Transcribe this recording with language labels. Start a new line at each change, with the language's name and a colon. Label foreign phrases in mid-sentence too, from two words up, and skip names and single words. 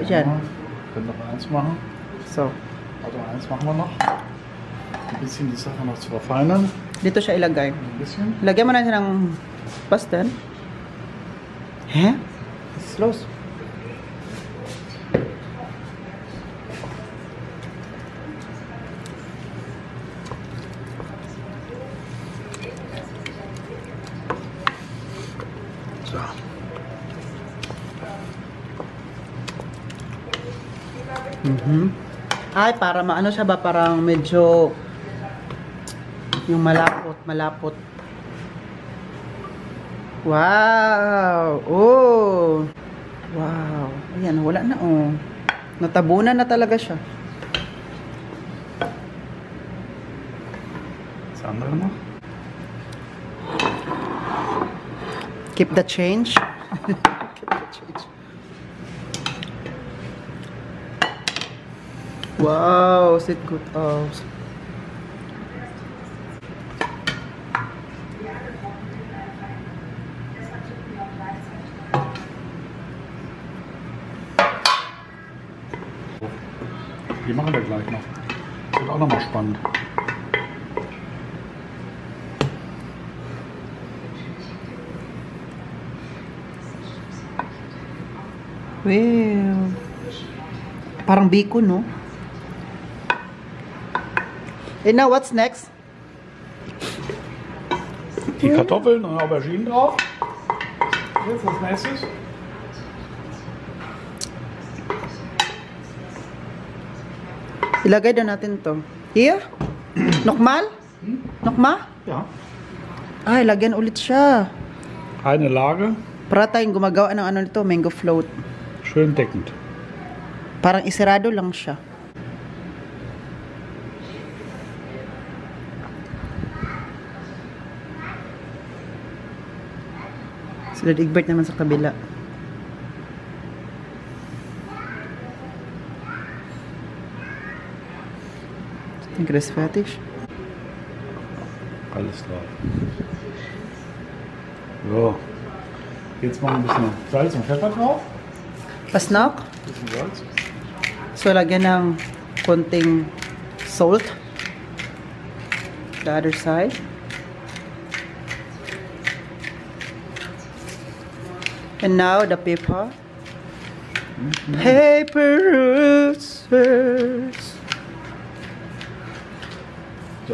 German: Ja.
Filipino: dyan.
German: Können noch eins machen. So, Also eins machen wir noch. Ein bisschen die Sache noch zu verfeinern.
Filipino: dito siya ilagay.
German: Ein bisschen.
Filipino: Lagyan mo na siya ng pastan.
German: Hä? Was ist los? So.
Filipino: Ay, para maano siya ba? Parang medyo yung malapot. Wow! Oh! Wow! Ayan, wala na oh. Natabunan na talaga siya.
German: Das andere noch.
English: Keep the change. Keep the change.
German: Wow, sieht gut aus. Die machen wir gleich noch. Wird auch noch mal spannend. Wow.
Filipino: Parang bacon, no?
English: And now, what's next?
German: Die Kartoffeln und Auberginen drauf. Jetzt als nächstes.
Filipino: Ilagay daw natin to. Here? Nokmal? Nokma?
German: Ja.
Filipino: Ay, lagyan ulit siya.
German: Eine Lage.
Filipino: Para tayong gumagawa ng ano nito,
English: mango float.
German: Schön deckend.
Filipino: Parang isirado lang siya. Sila Egbert naman sa kabila.
English: I think it is fertig.
German: Alles klar. So. Jetzt machen wir ein bisschen Salz und Pfeffer drauf. Pasnok. Ein bisschen Salz. So,
Filipino: lagyan ng konting salt.
English: The other side. And now the pepper. Peppers. So.